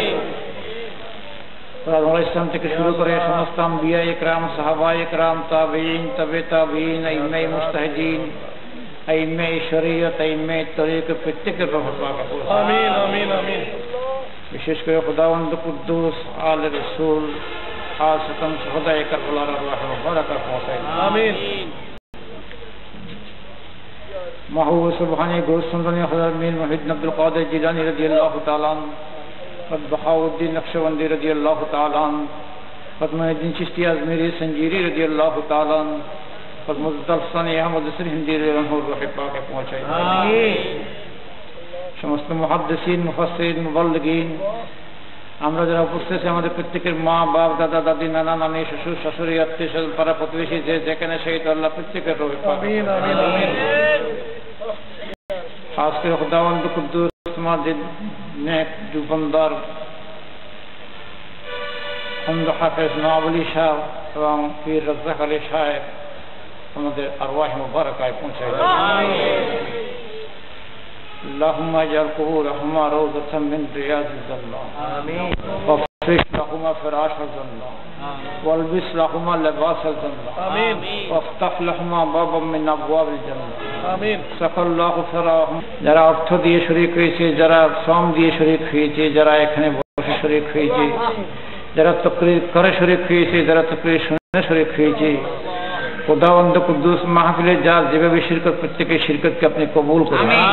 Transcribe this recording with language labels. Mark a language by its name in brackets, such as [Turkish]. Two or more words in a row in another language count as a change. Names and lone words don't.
[Bangla] আল্লাহ ইসলাম থেকে শুরু করে সমস্ত আম্বিয়া ইকরাম, সাহাবা ইকরাম, তাবেঈন, তবে তাবেঈন, আইম্মায়ে মুজতাহিদিন, আইম্মায়ে শরীয়ত, আইম্মায়ে তরিক প্রত্যেকের রহমত পাক। আমিন আমিন আমিন। বিশেষ করে খোদাবন্দ কুদ্দুস আলে রাসূল খাসতান শুহাদায়ে কারবালার আরওয়াহ মুবারাকা পৌঁছায়। আমিন। [Urdu] محبوب سبحانی گوشت سندنی حضرت میر محمد عبد القادر جیلانی رضی اللہ تعالیٰ عنہ، حضرت بہاؤالدین نقشبندی رضی اللہ تعالیٰ عنہ، حضرت محی الدین چشتی ازمیری سنجیری رضی اللہ تعالیٰ عنہ، حضرت مزدل ثانی احمد اسری ہندی رضی اللہ عنہ روح پاک پہنچائی. [Bangla] সমস্ত মুহাদ্দিসিন, মুফাসসিরিন, মুবাল্লিগিন, আমরা যারা উপস্থিত আছি আমাদের প্রত্যেকের মা, বাপ, দাদা, দাদি, নানা, নানি, শ্বশুর, শাশুড়ি, আত্মীয় স্বজন, পাড়া প্রতিবেশী যে যেখানে শহীদ আল্লাহ প্রত্যেকের রূহ পাক। আমিন আমিন আমিন। খাস করে খুদাবন্দ কুদ্দুস মাজিদ নেক জুবনদার হামদ হাফেজ নওয়াবলী শাহ এবং পীর রাজ্জাক আলী সাহেব আমাদের আরওয়াহ মুবারাকায় পৌঁছায়। [Arabic] اللهم اجعل قبورهما روضة من رياض الجنة. آمين. وافرش لهما فراش الجنة. والبس لهما لباس الجنة. آمين. وافتح لهما بابا من أبواب الجنة. آمين. سقى الله ثراهم. [Bangla] যারা অর্থ দিয়ে শরীক হয়েছে, যারা শ্রম দিয়ে শরীক হয়েছে, যারা এখানে বসে শরীক হয়েছে, যারা তাকরীর করে শরীক হয়েছে, যারা তাকরীর শুনে শরীক হয়েছে, খোদাবন্দ কুদ্দুস মাহফিলে যার যেভাবে শিরকত, প্রত্যেকের শিরকতকে আপনি কবুল করুন।